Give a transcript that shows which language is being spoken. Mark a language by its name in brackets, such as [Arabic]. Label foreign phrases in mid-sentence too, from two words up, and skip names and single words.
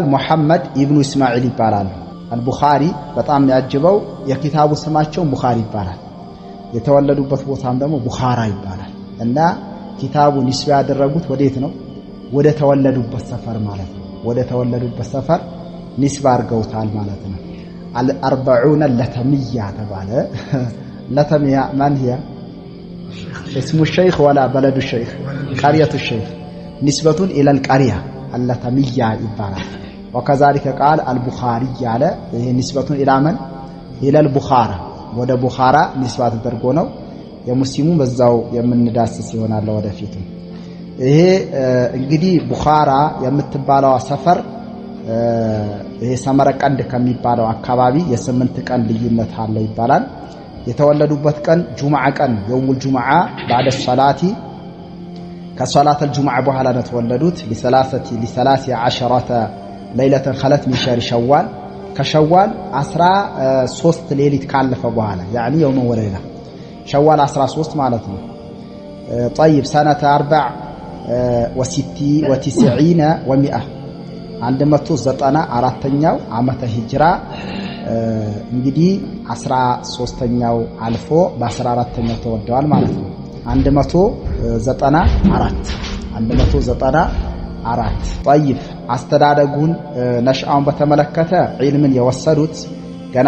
[Amharic] ሙሐመድ ኢብኑ እስማዒል ይባላል። አልቡኻሪ በጣም ያጅበው የኪታቡ ስማቸው ቡኻሪ ይባላል። የተወለዱበት ቦታም ደግሞ ቡኻራ ይባላል። እና ኪታቡ ኒስባ ያደረጉት ወዴት ነው? ወደ ተወለዱበት ሰፈር ማለት ነው። ወደ ተወለዱበት ሰፈር ኒስባ አድርገውታል ማለት ነው። አልአርበዑነ ለተሚያ ተባለ። ለተሚያ ማን [Arabic] هي اسم الشيخ ولا بلد الشيخ؟ قرية الشيخ نسبة إلى القرية اللتمية ይባላል። وكذلك قال البخاري على نسبة إلى من؟ إلى البخارى [Amharic] ወደ ቡኻራ ንስባ ተደርጎ ነው። የሙስሊሙ በዛው የምንዳስስ ይሆናል ወደፊት። ይሄ እንግዲህ ቡኻራ የምትባለው ሰፈር ይሄ ሰመረቀንድ ከሚባለው አካባቢ የ8 ቀን ልዩነት አለው ይባላል። የተወለዱበት ቀን ጁምዓ ቀን [Arabic] يوم الجمعة بعد الصلاه [Amharic] ከሶላተ الجمعة በኋላ ነው የተወለዱት። [Arabic] ل13 ليله خلت من شهر شوال [Amharic] ከሸዋል 13 ሌሊት ካለፈ በኋላ [Arabic] يعني يوم وليله شوال 13 [Amharic] ማለት ነው። [Arabic] طيب سنه [Amharic] 94 و100 194ኛው ዓመተ ሂጅራ እንግዲህ 13ኛው አልፎ በ14ኛው ተወልደዋል ማለት ነው። 194 طيب አስተዳደጉን ነሽአውን በተመለከተ ዒልምን የወሰዱት ገና